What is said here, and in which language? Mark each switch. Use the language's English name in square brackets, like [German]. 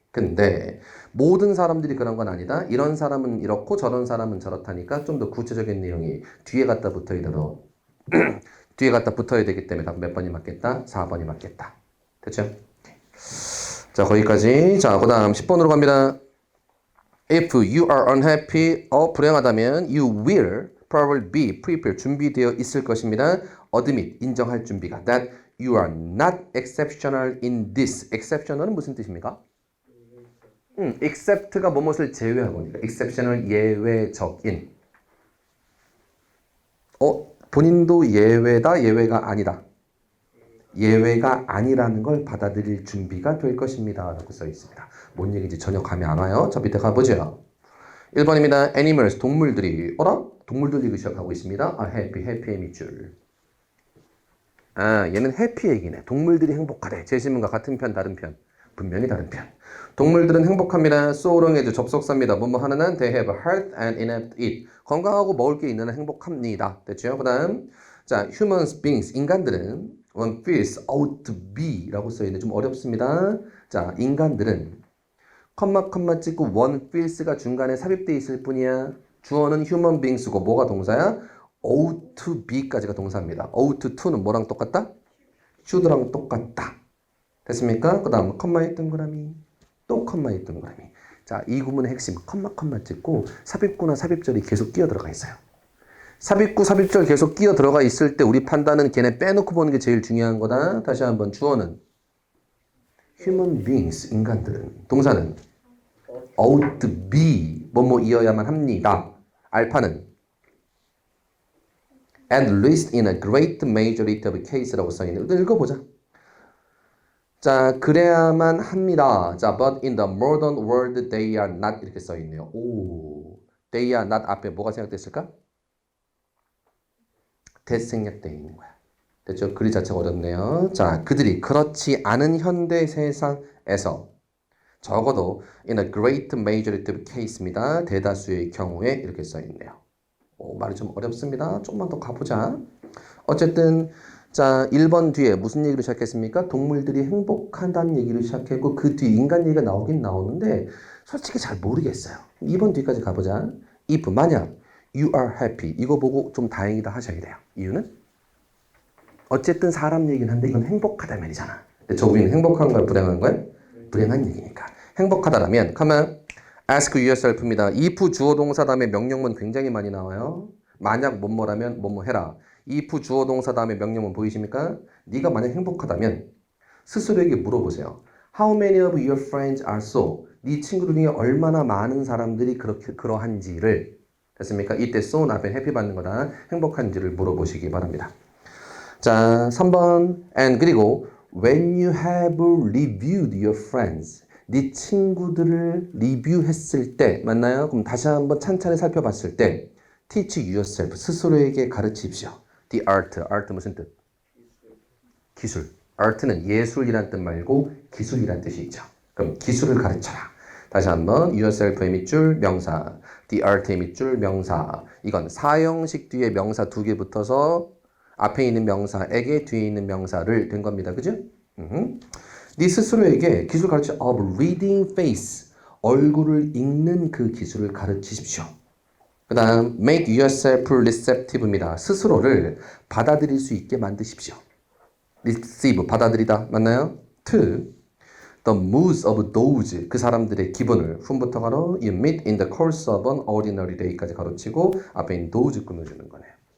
[Korean] 근데 모든 사람들이 그런 건 아니다. 이런 사람은 이렇고 저런 사람은 저렇다니까 좀 더 구체적인 내용이 뒤에 갖다 뒤에 갖다 붙어야 되기 때문에 답 몇 번이 맞겠다? 4번이 맞겠다. 됐죠? 자, 거기까지. 자, 그 다음 10번으로 갑니다. [English] If you are unhappy, [Korean] 불행하다면 [English] you will probably be prepared, [Korean] 준비되어 있을 것입니다. admit, 인정할 준비가. [English] That you are not exceptional in this. [Korean] exceptional은 무슨 뜻입니까? except가 무엇을 제외하고니까. exceptional, 예외적인. 본인도 예외다, 예외가 아니다. 예외가 아니라는 걸 받아들일 준비가 될 것입니다. 라고 써 있습니다. 뭔 얘기인지 전혀 감이 안 와요. 저 밑에 가보죠. 1번입니다. animals, 동물들이. 동물들 얘기 시작하고 있습니다. happy의 밑줄. 얘는 happy 얘기네. 동물들이 행복하대. 제 신문과 같은 편, 다른 편. 분명히 다른 편. 동물들은 행복합니다. so long에도 접속사입니다. 뭐뭐 하는 한 [English] they have a heart and enough to eat. [Korean] 건강하고 먹을 게 있는 한 행복합니다. 됐죠? 그 다음 자 human beings, 인간들은 [English] one feels ought to be [Korean] 라고 써있는데 좀 어렵습니다. 자 인간들은 컴마 찍고 one feels가 중간에 삽입되어 있을 뿐이야. 주어는 human beings고 뭐가 동사야? ought to be까지가 동사입니다. ought to는 뭐랑 똑같다? should랑 똑같다. 됐습니까? 그 다음 컴마의 동그라미 또 컴마의 동그라미. 자, 이 구문의 핵심 컴마 찍고 삽입구나 삽입절이 계속 끼어 들어가 있어요. 삽입구 삽입절 계속 끼어 들어가 있을 때 우리 판단은 걔네 빼놓고 보는 게 제일 중요한 거다. 다시 한번 주어는 human beings, 인간들은. 동사는 ought to be 뭐뭐이어야만 합니다. 알파는 [English] at least in a great majority of cases라고 써있는. [Korean] 읽어보자. 자, 그래야만 합니다. [English] 자, but in the modern world they are not [Korean] 이렇게 써있네요. 오, they are not 앞에 뭐가 생략됐을까? that 생략되어 있는 거야. 됐죠? 글이 자체가 어렵네요. 자, 그들이 그렇지 않은 현대 세상에서 적어도 [English] in a great majority of case [Korean] 입니다. 대다수의 경우에 이렇게 써있네요. 말이 좀 어렵습니다. 조금만 더 가보자. 어쨌든 자, 1번 뒤에 무슨 얘기를 시작했습니까? 동물들이 행복하다는 얘기를 시작했고 그 뒤에 인간 얘기가 나오긴 나오는데 솔직히 잘 모르겠어요. 2번 뒤까지 가보자. if 만약 [English] you are happy [Korean] 이거 보고 좀 다행이다 하셔야 돼요. 이유는? 어쨌든 사람 얘기는 한데 이건 행복하다면이잖아. 근데 저 위는 행복한 거야 불행한 거야? 불행한 얘기니까. 행복하다라면 가만 [English] ask yourself [Korean] 입니다. if 주어 동사 다음에 명령문 굉장히 많이 나와요. 만약 뭐뭐라면 뭐뭐 해라. if 주어 동사 다음에 명령문 보이십니까? 네가 만약 행복하다면 스스로에게 물어보세요. [English] How many of your friends are so? [Korean] 네 친구들 중에 얼마나 많은 사람들이 그렇게 그러한지를 됐습니까? 이때 so는 앞에 happy 받는 거다. 행복한지를 물어보시기 바랍니다. [English] 자, 3번 and [Korean] 그리고 [English] when you have reviewed your friends [Korean] 네 친구들을 리뷰했을 때 맞나요? 그럼 다시 한번 찬찬히 살펴봤을 때 [English] teach yourself [Korean] 스스로에게 가르치십시오. The art 무슨 뜻? 기술. art는 예술이란 뜻 말고 기술이란 뜻이 있죠. 그럼 기술을 가르쳐라. 다시 한번 yourself의 밑줄 명사, the art의 밑줄 명사. 이건 사형식 뒤에 명사 두 개 붙어서 앞에 있는 명사에게 뒤에 있는 명사를 된 겁니다. 그죠? 네 스스로에게 기술 가르쳐 [English] of reading face [Korean] 얼굴을 읽는 그 기술을 가르치십시오. 그 다음 [English] make yourself receptive [Korean] 입니다. 스스로를 받아들일 수 있게 만드십시오. receive 받아들이다 맞나요? [English] to the moods of those [Korean] 그 사람들의 기분을 [English] whom부터 가로 you meet in the course of an ordinary day까지 가로치고 앞에 있는 those 끊어주는 거네요.